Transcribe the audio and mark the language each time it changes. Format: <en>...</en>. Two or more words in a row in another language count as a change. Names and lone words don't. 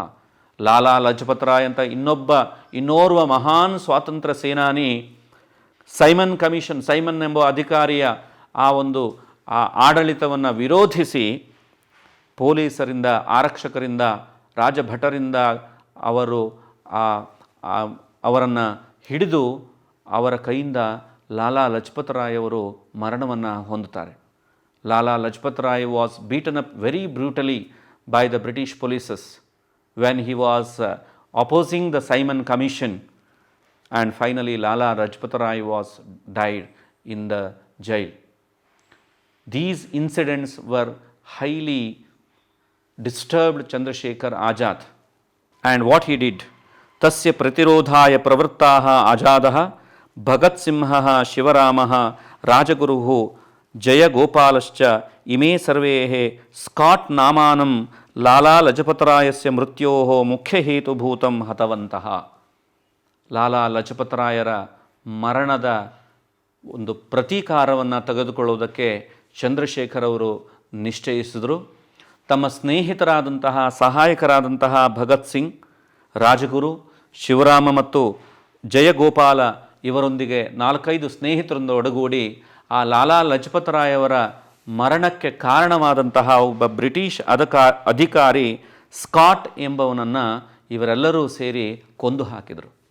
<kn>ಲಾಲಾ ಲಜಪತರಾಯ್ ಅಂತ ಇನ್ನೋರ್ವ ಮಹಾನ್ ಸ್ವಾತಂತ್ರ್ಯ ಸೇನಾನಿ ಸೈಮನ್ ಎಂಬ ಅಧಿಕಾರಿಯ ಆ ಆಡಳಿತವನ್ನು ವಿರೋಧಿಸಿ ಪೊಲೀಸರಿಂದ, ಆರಕ್ಷಕರಿಂದ, ರಾಜಭಟರಿಂದ ಅವರನ್ನು ಹಿಡಿದು ಅವರ ಕೈಯಿಂದ ಲಾಲಾ ಲಜಪತ್ ರಾಯ್ ಅವರು ಮರಣವನ್ನು ಹೊಂದುತ್ತಾರೆ.</kn> <en>Lala Lajpat Rai was beaten up very brutally by the British polices when he was opposing the Simon Commission, and finally Lala Lajpat Rai was died in the jail. These incidents were highly disturbed Chandrasekhar Azad, and what he did,</en> <sa>तस्य प्रतिरोधाय प्रवृत्ताः आजादः भगतसिंहः शिवरामः राजगुरुः जयगोपालश्च इमे सर्वे स्कॉट नामानम् ಲಾಲಾ ಲಜಪತರಾಯಸ್ಯ ಮೃತ್ಯೋಃ ಮುಖ್ಯ ಹೇತುಭೂತಂ ಹತವಂತಹ.</sa> <kn>ಲಾಲಾ ಲಜಪತರಾಯರ ಮರಣದ ಒಂದು ಪ್ರತೀಕಾರವನ್ನು ತೆಗೆದುಕೊಳ್ಳುವುದಕ್ಕೆ ಚಂದ್ರಶೇಖರ್ ಅವರು ನಿಶ್ಚಯಿಸಿದರು. ತಮ್ಮ ಸ್ನೇಹಿತರಾದಂತಹ, ಸಹಾಯಕರಾದಂತಹ ಭಗತ್ ಸಿಂಗ್, ರಾಜಗುರು, ಶಿವರಾಮ ಮತ್ತು ಜಯಗೋಪಾಲ ಇವರೊಂದಿಗೆ 4-5 ಸ್ನೇಹಿತರಿಂದ ಒಡಗೂಡಿ ಆ ಲಾಲಾ ಲಜಪತರಾಯವರ ಮರಣಕ್ಕೆ ಕಾರಣವಾದಂತಹ ಒಬ್ಬ ಬ್ರಿಟಿಷ್ ಅಧಿಕಾರಿ ಸ್ಕಾಟ್ ಎಂಬವನನ್ನು ಇವರೆಲ್ಲರೂ ಸೇರಿ ಕೊಂದು ಹಾಕಿದರು.</kn>